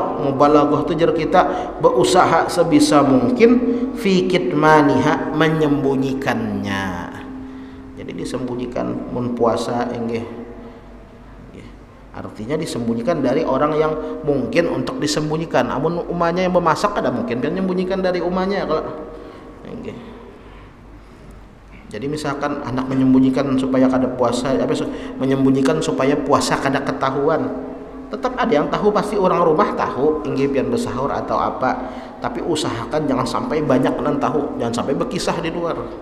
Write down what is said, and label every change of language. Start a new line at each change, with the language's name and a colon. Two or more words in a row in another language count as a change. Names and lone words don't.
Indonesian: Mubalaghah itu jar kita berusaha sebisa mungkin
Arabic: في كتمانها,
Indonesian: menyembunyikannya.
Banjar: Jadi disembunyikan mun puasa inggih.
Indonesian: Artinya disembunyikan dari orang yang mungkin untuk disembunyikan.
Banjar: Amun umahnya yang memasak ada mungkin kan menyembunyikan dari umahnya kalau. Inggih. Jadi misalkan anak menyembunyikan supaya kada puasa, menyembunyikan supaya puasa kada ketahuan. Tetap ada yang tahu, pasti orang rumah tahu inggih pian bersahur atau apa, tapi usahakan jangan sampai banyak nan tahu, jangan sampai berkisah di luar.